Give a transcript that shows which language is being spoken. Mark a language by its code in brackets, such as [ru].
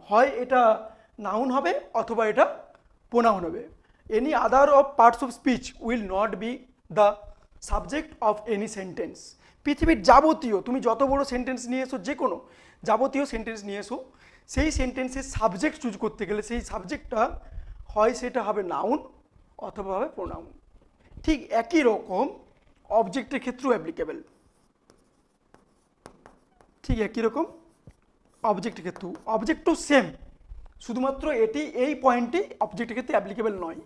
[bn] হয় এটা নাউন হবে অথবা এটা প্রোনাউন হবে। [en] any other of parts of speech will not be the subject of any sentence. [bn] পৃথিবীর যাবতীয় তুমি যত বড় সেন্টেন্স নিয়ে এসো, যে কোনো যাবতীয় সেন্টেন্স নিয়ে এসো, সেই সেন্টেন্সের সাবজেক্ট চুজ করতে গেলে সেই সাবজেক্টটা হয় সেটা হবে নাউন অথবা হবে প্রোনাউন। ঠিক একই রকম অবজেক্টের ক্ষেত্রেও অ্যাপ্লিকেবল, ঠিক একই রকম অবজেক্টের ক্ষেত্রেও, অবজেক্টও সেম, শুধুমাত্র এটি এই পয়েন্টে অবজেক্টের ক্ষেত্রে অ্যাপ্লিকেবল নয়।